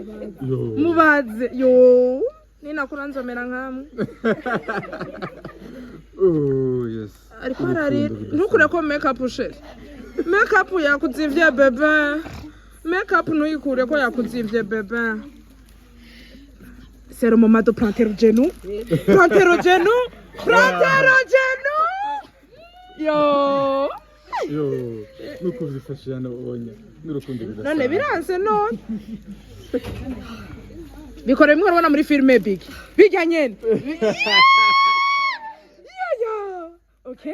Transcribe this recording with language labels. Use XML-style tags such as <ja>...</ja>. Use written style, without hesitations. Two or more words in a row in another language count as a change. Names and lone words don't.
<rn>Mubaze. Yo. Nina kuranzomera nkamwe.</rn> <en>Oh yes.</en> <rn>Ariko ararira. Ntukure ko makeup usheri. Makeup yakuzivye bebe. Makeup nuyikure ko yakuzivye bebe.</rn> <fr>C'est le moment de planter le genou. Planter le genou. Planter le genou. Yo.</fr> <rn>Yo. Nuko bifashe hano onya. Nurukundo bidasa. None biranze none. Bikore bimwe urabona muri filme Biggy. Biggy nyene. Yo. Okay.</rn>